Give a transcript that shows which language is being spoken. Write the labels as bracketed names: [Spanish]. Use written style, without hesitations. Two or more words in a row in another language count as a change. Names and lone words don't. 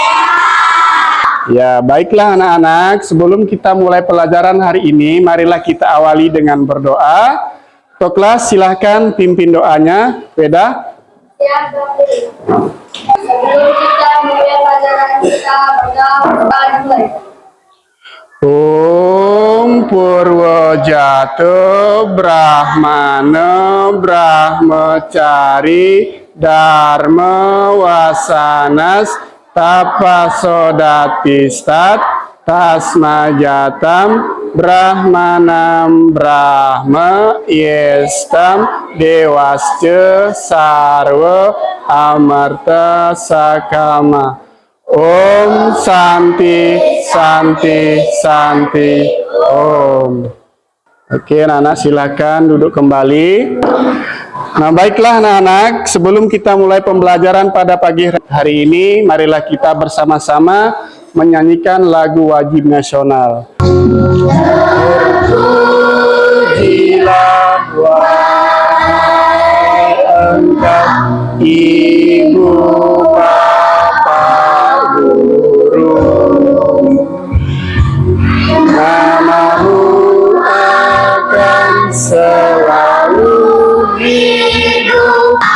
[Indonesian] Ya, baiklah anak-anak, sebelum kita mulai pelajaran hari ini, marilah kita awali dengan berdoa. Untuk kelas, silahkan pimpin doanya. Weda. Sebelum kita mulai pelajaran kita berdoa. [Sanskrit] Om Purwojatu Brahmana Brahmacari Dharma Wasanas Tapasodatistat tasmajatam brahmanam brahma yestam dewasca sarva amarta sakama. Om Santi Santi Santi Om. [Indonesian] Oke anak-anak, silakan duduk kembali. Nah, baiklah anak-anak, sebelum kita mulai pembelajaran pada pagi hari ini, marilah kita bersama-sama menyanyikan lagu wajib nasional. Terpujilah wahai Engkau, Ibu Bapak Guru, namamu akan selalu hidup